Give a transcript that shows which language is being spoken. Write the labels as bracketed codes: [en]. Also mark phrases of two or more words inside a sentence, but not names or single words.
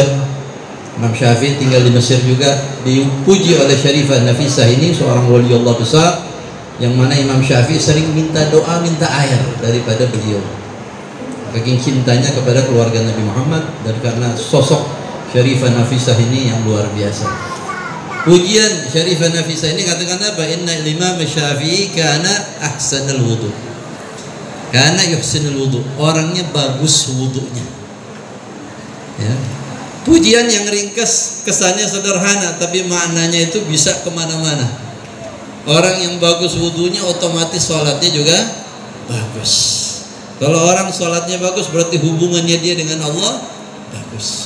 [id] Imam Syafi'i tinggal di Mesir juga. Dipuji oleh Syarifah Nafisah ini, seorang wali Allah besar, yang mana Imam Syafi'i sering minta doa, minta air daripada beliau, saking cintanya kepada keluarga Nabi Muhammad, dan karena sosok Syarifah Nafisah ini yang luar biasa. Pujian Syarifah Nafisah ini katakan apa? [ar] إن الإمام الشافعي كان أحسن الوضوء، كان يحسن الوضوء, [id] orangnya bagus wudunya ya. Pujian yang ringkas, kesannya sederhana, tapi maknanya itu bisa kemana-mana. Orang yang bagus wudunya, otomatis sholatnya juga bagus. Kalau orang sholatnya bagus, berarti hubungannya dia dengan Allah bagus.